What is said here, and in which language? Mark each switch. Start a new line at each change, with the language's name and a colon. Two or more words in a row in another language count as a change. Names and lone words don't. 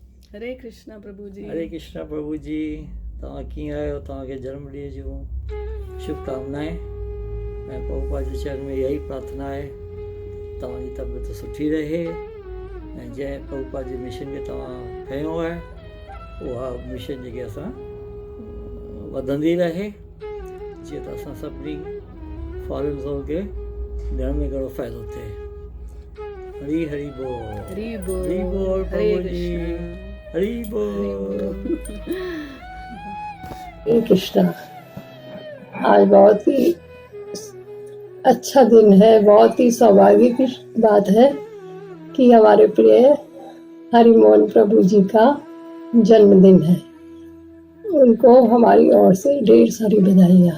Sindhi: हरे कृष्णा प्रभु जी। हरे कृष्णा प्रभु जी। तव्हां कीअं आहियो? तव्हांखे जनम ॾींहं जूं शुभकामनाएं। ऐं प्रभुपाद जे चरण में यही प्रार्थना आहे तव्हांजी तबियत सुठी रहे ऐं जंहिं प्रभुपाद जे मिशन खे तव्हां खयो आहे उहा मिशन जेके असां वधंदी रहे जीअं त असां सभिनी फॉलोअर्स खे घणो में घणो फ़ाइदो थिए। हरी हरी बोल। हरि बोल। हरी बोल हरे प्रभु जी। कृष्णा। हरी बोल। हरे कृष्णा।
Hindi: आज बहुत ही अच्छा दिन है, बहुत ही सौभाग्य की बात है कि हमारे प्रिय हरिमोहन प्रभु जी का जन्मदिन है। उनको हमारी ओर से ढेर सारी बधाइयाँ।